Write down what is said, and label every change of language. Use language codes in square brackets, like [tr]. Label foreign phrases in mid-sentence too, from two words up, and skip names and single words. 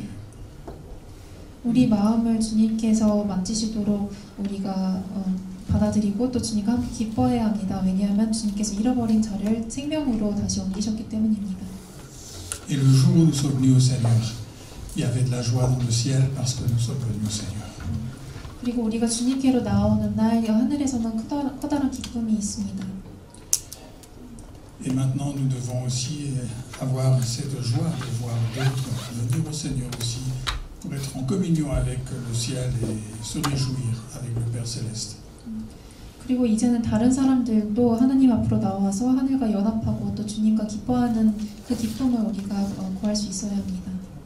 [ko] 우리 마음을 주님께서 만지시도록 우리가 받아들이고 또 주님과 함께 기뻐해야 합니다. 왜냐하면 주님께서 잃어버린 자를 생명으로 다시 옮기셨기 때문입니다. [fr] Et le jour où nous sommes venus au Seigneur, il y avait de la joie dans le ciel parce que nous sommes venus au Seigneur. [ko] 그리고 우리가 주님께로 나오는 날 하늘에서는 커다란 기쁨이 있습니다. [fr] Et maintenant, nous devons aussi avoir cette joie de voir d'autres venir au Seigneur aussi pour être en communion avec le ciel et se réjouir avec le Père Céleste. [ko] 그리고 이제는 다른 사람들도 하나님 앞으로 나와서 하늘과 연합하고 또 주님과 기뻐하는 그 기쁨을 우리가 구할 수 있어야 합니다.